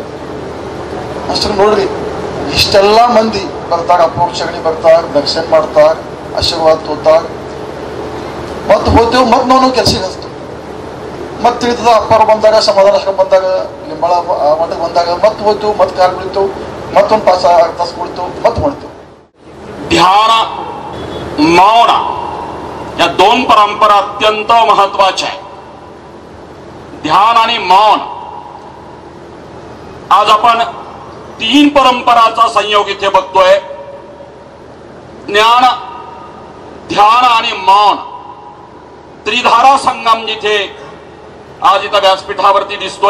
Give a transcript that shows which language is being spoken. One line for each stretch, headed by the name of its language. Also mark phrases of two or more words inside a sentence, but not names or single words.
Kannada: ಅಷ್ಟು ನೋಡ್ರಿ ಇಷ್ಟೆಲ್ಲ ಮಂದಿ ಬರ್ತಾರ, ಅಪೋಕ್ಷಣಿ ಬರ್ತಾರ, ದರ್ಶನ ಮಾಡ್ತಾರ, ಆಶೀರ್ವಾದ ತೋತಾರ, ಮತ್ತೆ ಹೋಗ್ತೇವೆ, ಮತ್ತೆ ನಾವು ಕೆಲಸಕ್ಕೆ ಹಚ್ತೇವೆ, ಮತ್ತೆ ತಿಳಿತದ ಅಪ್ಪಾರು ಬಂದಾಗ ಸಮಾಧಾನ ಆಶ್ರಮ ಬಂದಾಗ ಲಿಂಬಾಳ ಮಠಕ್ಕೆ ಬಂದಾಗ ಮತ್ತೆ ಹೋಗ್ತೇವೆ, ಮತ್ತೆ ಕಾಲು ಬಿಡ್ತೇವೆ, ಮತ್ತೊಂದು ತಾಸು ಕೊಡ್ತೇವೆ, ಮತ್ತೆ ಮಾಡ್ತೇವೆ।
Marathi: ध्यान मौन या दोन परंपरा अत्यंत महत्वाच्या आहेत। ध्यान आणि मौन आज आपण तीन परंपराचा संयोग इथे बघतोय। ज्ञान, ध्यान आणि मौन त्रिधारा संगम जिथे आज इथं व्यासपीठावरती दिसतोय।